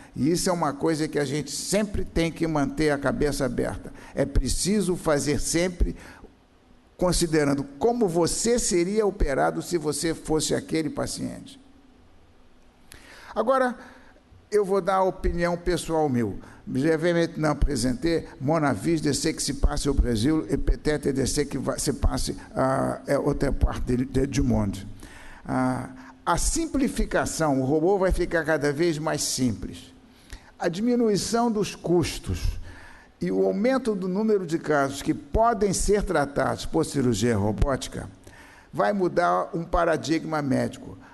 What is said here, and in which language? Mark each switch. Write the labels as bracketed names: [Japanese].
[Portuguese] E isso é uma coisa que a gente sempre tem que manter a cabeça aberta. É preciso fazer sempre considerando como você seria operado se você fosse aquele paciente. Agora, eu vou dar a opinião pessoal meu. [French] Je vais maintenant présenter mon avis de ce qui se passe au Brésil et peut-être de ce qui va se passe à [Portuguese] outra parte do mundo. A simplificação, o robô vai ficar cada vez mais simples. A diminuição dos custos e o aumento do número de casos que podem ser tratados por cirurgia robótica vai mudar um paradigma médico.